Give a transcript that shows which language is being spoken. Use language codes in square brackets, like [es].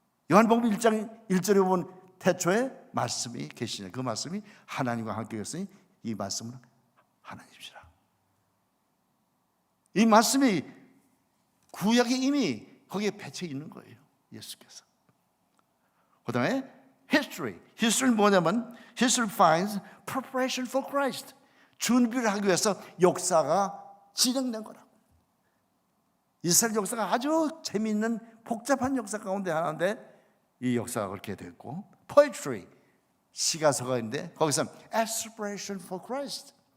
[ko] 요한복음 1장 1절에 보면 태초에 말씀이 계시냐, 그 말씀이 하나님과 함께 계셨으니 이 말씀은 하나님이시라. 이 말씀이 구약에 이미 거기에 배쳐 있는 거예요. 예수께서. 그 다음에 history는 뭐냐면 [en] history finds preparation for Christ. [ko] 준비를 하기 위해서 역사가 진행된 거라고. 이스라엘 역사가 아주 재미있는 복잡한 역사 가운데 하나인데 이 역사가 그렇게 됐고, poetry, 시가서가 있는데 거기서 [en] aspiration for Christ.